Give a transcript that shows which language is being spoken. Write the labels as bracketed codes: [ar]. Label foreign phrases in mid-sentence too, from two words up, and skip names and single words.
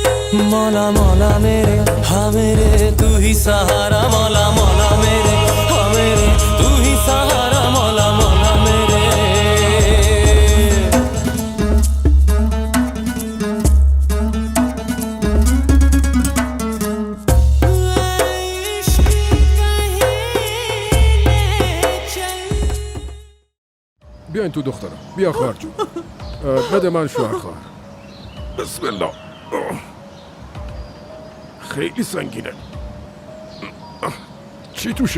[hi] मौला मौला मेरे हाँ मेरे तू ही सहारा मौला मौला मेरे हाँ मेरे तू ही सहारा मौला मौला मेरे [fa] بیا این تو دخترم بیا خواهر جون بده من شوهر خواهر [ar] بسم الله [fa] خیلی سنگینه چی توشه؟